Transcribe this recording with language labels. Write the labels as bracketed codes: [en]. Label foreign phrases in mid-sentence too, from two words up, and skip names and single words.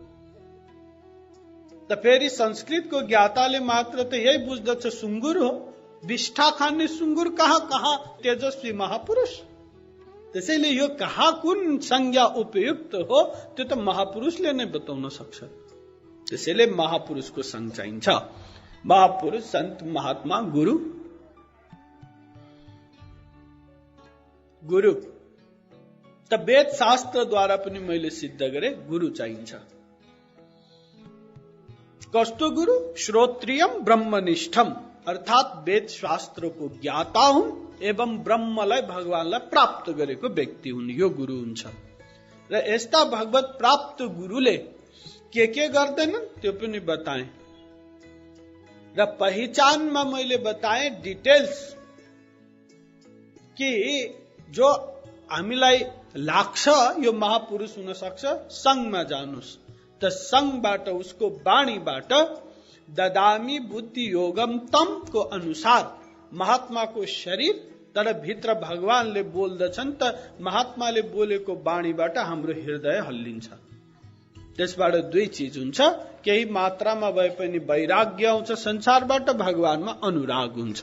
[ne] त फेरि संस्कृतको ज्ञाताले मात्र त यही बुझ्दछ सुँगुर हो, विष्ठा खाने सुँगुर कहाँ कहाँ तेजस्वी महापुरुष। त्यसैले यो कहाँ कुन संज्ञा उपयुक्त हो त्यो त महापुरुषले नै बताउन सक्छ। त्यसैले महापुरुषको संग चाहिन्छ। महापुरुष, संत, महात्मा, गुरु। गुरु त वेद शास्त्रद्वारा पनि मैले सिद्ध गरे गुरु चाहिन्छ। कस्तो गुरु? [sa] श्रोत्रियम ब्रह्मनिष्ठम, [ne] अर्थात वेद शास्त्रको ज्ञाता हुन् एवं ब्रह्मलाई, भगवानलाई प्राप्त गरेको व्यक्ति हुन्, यो गुरु हुन्छ। र यस्ता भगवत प्राप्त गुरुले के गर्दैनन् त्यो पनि बताएँ। र पहिचानमा मैले बताएँ डिटेल्स कि जो हामीलाई लाग्छ यो महापुरुष हुन सक्छ, संगमा जानुस्। त संगबाट, उसको वाणीबाट [sa] ददामी बुद्धि योगम तम [ne] को अनुसार महात्माको शरीर, तर भित्र भगवानले बोल्दछन् त महात्माले बोलेको वाणीबाट हाम्रो हृदय हल्लिन्छ। त्यसबाट दुई चीज हुन्छ, केही मात्रामा भए पनि वैराग्य आउँछ संसारबाट, भगवानमा अनुराग हुन्छ।